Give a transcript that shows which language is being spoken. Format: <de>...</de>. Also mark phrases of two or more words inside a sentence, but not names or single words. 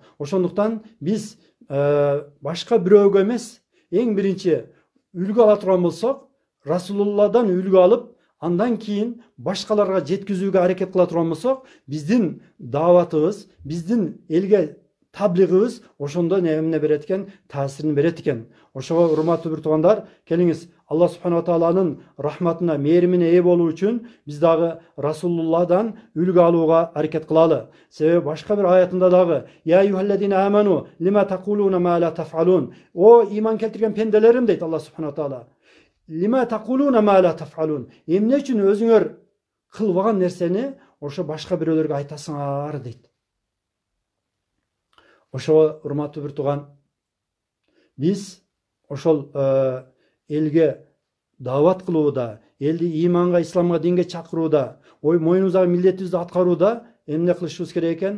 <ky>Ошондуктан биз башка бирөөгө эмес, эң биринчи үлгү ала турган болсок, Расулулладан үлгү алып, андан кийин башкаларга жеткизүүгө аракет кыла турган болсок, биздин дааватыбыз, биздин элге таблигыбыз ошондо эмне берет экен, таасирин берет экен. Ошого урматтуу бир туугандар, келиңиз,</ky> <ar>الله سبحانه وتعالى</ar> <ky>рахматына, мээримине ээ болуу үчүн биз дагы Расулулладан үлгү алууга аракет кылалы. Себеби башка бир аятында дагы</ky> <ar>يا أيها الذين آمنوا لم تقولون ما لا تفعلون.</ar> <ky>О иман келтирген пенделерим дейт</ky> <ar>الله سبحانه وتعالى. لم تقولون ما لا تفعلون.</ar> <ky>Эмне үчүн өзүңөр кылбаган нерсени ошо башка бирөөлөргө айтасыңар дейт. Ошого урматтуу бир тууган, биз ошол элге даават кылууда, элди иманга, исламга, динге чакырууда, мойнубуздагы милдетибизди аткарууда эмне кылышыбыз керек экен?</ky>